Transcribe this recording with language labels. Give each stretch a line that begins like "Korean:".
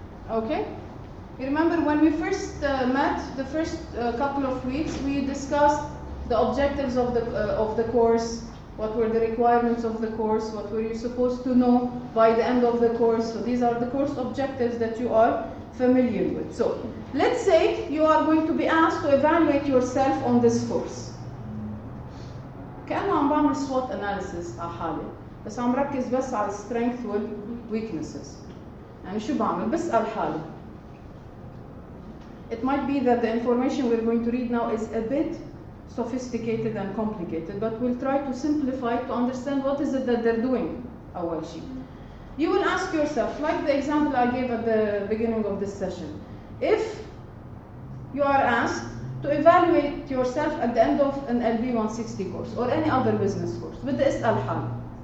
English: Okay? You remember when we first met, the first couple of weeks, we discussed the objectives of the course, what were the requirements of the course, what were you supposed to know by the end of the course. So these are the course objectives that you are familiar with. So let's say you are going to be asked to evaluate yourself on this course.
Arabic: كأنه عم بعمل SWOT analysis على حالي، بس عم ركز بس على strength وال weaknesses. يعني شو بعمل؟ بسأل حالي.
English: It might be that the information we're going to read now is a bit sophisticated and complicated, but we'll try to simplify it to understand what is it that they're doing.
Arabic: أول شيء.
English: You will ask yourself, like the example I gave at the beginning of this session, if you are asked to evaluate yourself at the end of an LB160 course or any other business course,
Arabic: بدي أسأل حالي.